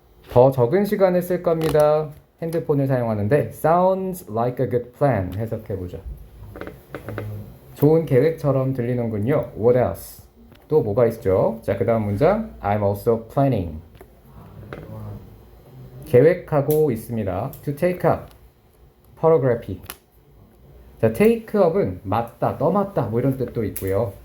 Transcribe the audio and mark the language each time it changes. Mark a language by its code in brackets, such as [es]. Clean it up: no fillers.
[ko] 더 적은 시간을 쓸 겁니다. 핸드폰을 사용하는데 [en] sounds like a good plan. [ko] 해석해보죠. 좋은 계획처럼 들리는군요. [en] What else? [ko] 또 뭐가 있죠? 자, 그 다음 문장 [en] I'm also planning. [ko] 계획하고 있습니다. [en] To take up. photography. [ko] 자, take up은 맞다, 떠맡다 뭐 이런 뜻도 있고요.